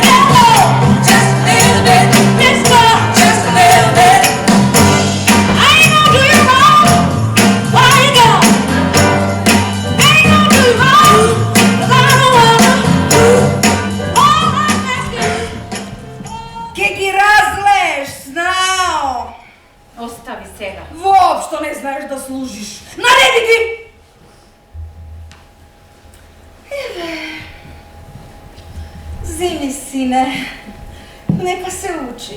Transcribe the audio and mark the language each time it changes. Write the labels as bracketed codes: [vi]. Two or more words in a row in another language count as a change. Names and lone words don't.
[en] Just a little bit. Mister, just a little bit. I ain't gonna do you wrong. Why you go? I ain't gonna do you wrong. 'Cause I don't wanna. All I'm asking. [mk] Ке ги разлеш, знао. Остави сега. Воопшто не знаеш да служиш. Нареди ти! Еве. Зими, сине. Нека се учи.